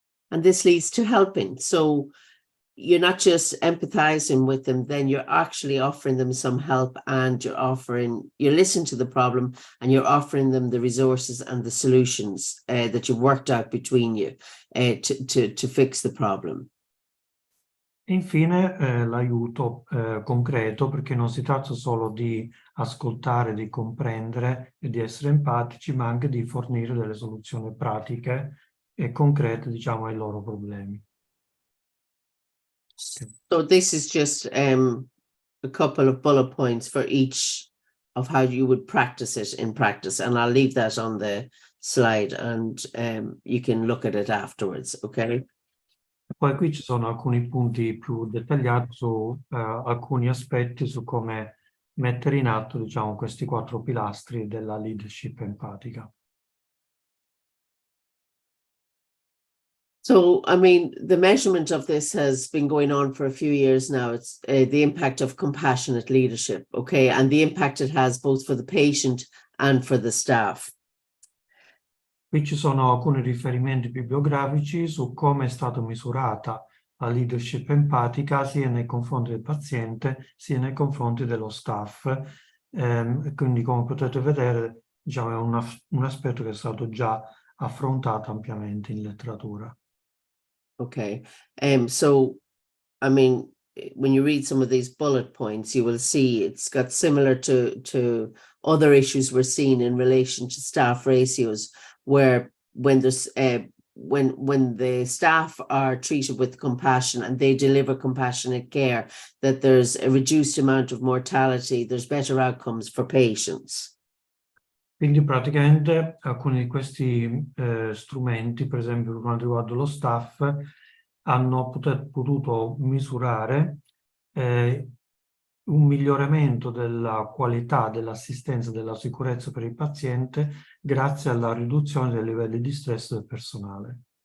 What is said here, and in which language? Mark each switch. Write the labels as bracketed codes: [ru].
[en] And this leads to helping. So you're not just empathizing with them, then you're actually offering them some help, and you're listening to the problem and you're offering them the resources and the solutions that you've worked out between you to fix the problem. [it] E infine l'aiuto concreto, perché non si tratta solo di ascoltare, di comprendere e di essere empatici, ma anche di fornire delle soluzioni pratiche e concrete, diciamo, ai loro problemi. [en] So this is just a couple of bullet points for each of how you would practice it in practice, and I'll leave that on the slide and you can look at it afterwards, okay? [it] Poi qui ci sono alcuni punti più dettagliati su alcuni aspetti su come mettere in atto, diciamo, questi 4 pilastri della leadership empatica. [en] So, I mean, the measurement of this has been going on for a few years now. It's the impact of compassionate leadership, okay, and the impact it has both for the patient and for the staff. [it] Qui ci sono alcuni riferimenti bibliografici su come è stata misurata la leadership empatica sia nei confronti del paziente sia nei confronti dello staff. Quindi, come potete vedere, diciamo, è un aspetto che è stato già affrontato ampiamente in letteratura. [en] Okay, so, I mean, when you read some of these bullet points, you will see it's got similar to other issues we're seeing in relation to staff ratios, where when there's when the staff are treated with compassion and they deliver compassionate care, that there's a reduced amount of mortality, there's better outcomes for patients. [it] Quindi praticamente alcuni di questi strumenti, per esempio per quanto riguarda lo staff, hanno potuto misurare un miglioramento della qualità dell'assistenza e della sicurezza per il paziente grazie alla riduzione dei livelli di stress del personale.